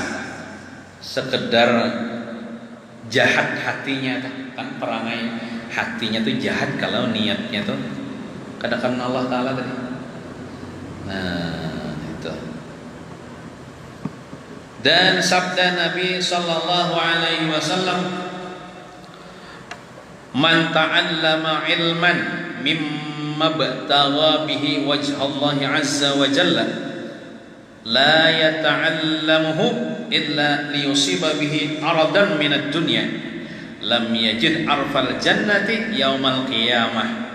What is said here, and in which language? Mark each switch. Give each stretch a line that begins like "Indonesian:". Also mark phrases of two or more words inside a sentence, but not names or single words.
Banjar: Sekedar jahat hatinya kan, perangai hatinya tuh jahat kalau niatnya tuh kada kenal
Arabic: الله تعالى
Banjar: tadi. Nah itu. Dan sabda Nabi
Arabic: صلى الله عليه وسلم, من تعلم علما مما يبتغى به وجه الله عز وجل لا يتعلمه إلا ليصيب به عرضا من الدنيا لم يجد عرف الجنة يوم القيامة.